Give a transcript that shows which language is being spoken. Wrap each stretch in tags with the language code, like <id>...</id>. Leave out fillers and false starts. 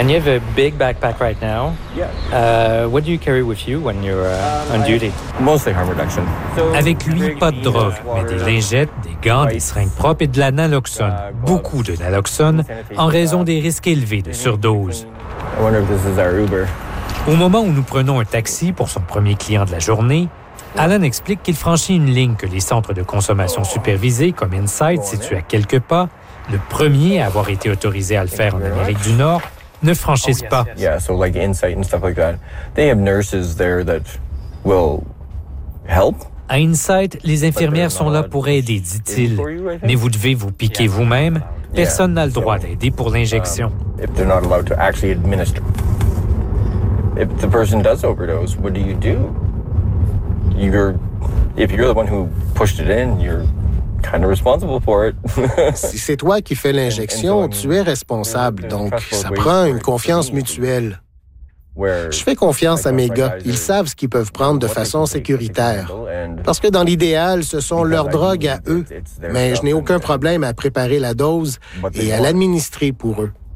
<en>And you have a big backpack right now. What do you carry with you when you're on duty? Mostly harm reduction.</en> <fr>Avec lui, pas de drogue, mais des lingettes, des gants, des seringues propres et de la naloxone. Beaucoup de naloxone en raison des risques élevés de surdose.</fr> <en>I wonder if this is our Uber.</en> <fr>Au moment où nous prenons un taxi pour son premier client de la journée, Alan explique qu'il franchit une ligne que les centres de consommation supervisés, comme Inside, situés à quelques pas, le premier à avoir été autorisé à le faire en Amérique du Nord, ne franchissent pas.</fr> <en>Yeah, so like Insight and stuff like that. They have nurses there that will help.</en> <fr>À Insight, les infirmières sont là pour aider, dit-il. Mais vous devez vous piquer vous-même. Personne n'a le droit d'aider pour l'injection.</fr> <en>If they're not allowed to actually administer. If the person does overdose, what do you do? If you're the one who pushed it in, you're kind of responsible for it.</en> <fr>Si c'est toi qui fais l'injection, tu es responsable, donc ça prend une confiance mutuelle. Je fais confiance à mes gars. Ils savent ce qu'ils peuvent prendre de façon sécuritaire. Parce que dans l'idéal, ce sont leurs drogues à eux. Mais je n'ai aucun problème à préparer la dose et à l'administrer pour eux.</fr>